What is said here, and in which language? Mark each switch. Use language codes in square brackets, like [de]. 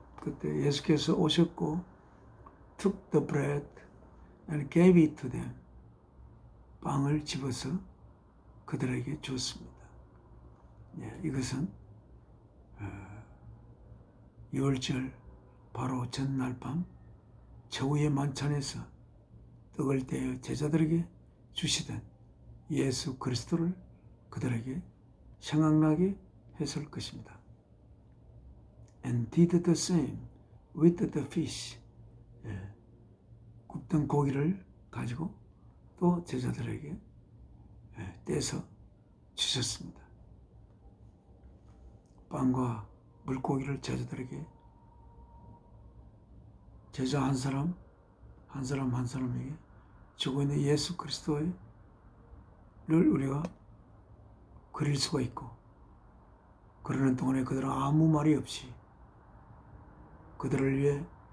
[ko] 그때 예수께서 오셨고 [en] took the bread and gave it to them. [ko] 빵을 집어서 그들에게 주었습니다. 예, 이것은 유월절 바로 전날 밤 최후의 만찬에서 떡을 떼어 제자들에게 주시던 예수 그리스도를 그들에게 생각나게 했을 것입니다. [en] And did the same with the fish. [ko] 예, 굽던 고기를 가지고 또 제자들에게 떼서 주셨습니다. 빵과 물고기를 제자들에게, 제자 한 사람 한 사람에게 주고 있는 예수 그리스도를 우리가 그릴 수가 있고, 그러는 동안에 그들은 아무 말이 없이 그들을 위해